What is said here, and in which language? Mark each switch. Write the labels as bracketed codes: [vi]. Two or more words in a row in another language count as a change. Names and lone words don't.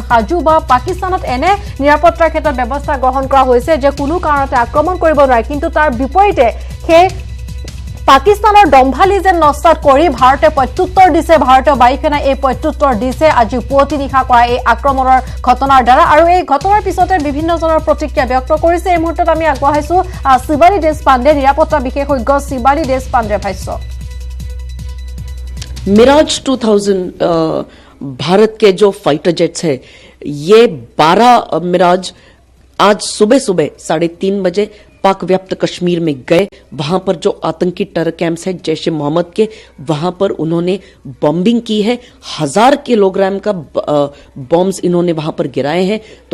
[as] সাজু বা পাকিস্তানত এনে নিৰাপত্তাৰ ক্ষেত্ৰত ব্যৱস্থা গ্ৰহণ কৰা হৈছে যে কোনো কাৰণতে আক্ৰমণ কৰিব নোৱাৰে কিন্তু তাৰ বিপৰীতে সেই পাকিস্তানৰ দম্ভালি যেন নস্তাত কৰি ভাৰতে প্ৰত্যুত্তৰ দিছে ভাৰতীয় বায়ুসেনাই এই প্ৰত্যুত্তৰ দিছে আজি পুৱতি নিশা কৰা এই আক্ৰমণৰ ঘটনাৰ দ্বাৰা আৰু এই ঘটনাৰ পিছতে বিভিন্নজনৰ প্ৰতিক্ৰিয়া ব্যক্ত কৰিছে এই মুহূৰ্তত আমি আগবঢ়াইছো শিৱালী দেশপাণ্ডে নিৰাপত্তা বিশেষজ্ঞ শিৱালী দেশপাণ্ডেৰ ভাষ্য [hi] मिराज 2000 भारत के जो [en] fighter jets [hi] है ये 12 मिराज आज सुबह 3:30 बजे पाक व्याप्त कश्मीर में गए वहां पर जो आतंकी [en] terror camps [hi] है जैश ए मोहम्मद के वहां पर उन्होंने बॉम्बिंग की है 1000 किलोग्राम का बॉम्ब्स इन्होंने वहां पर गिराए हैं तो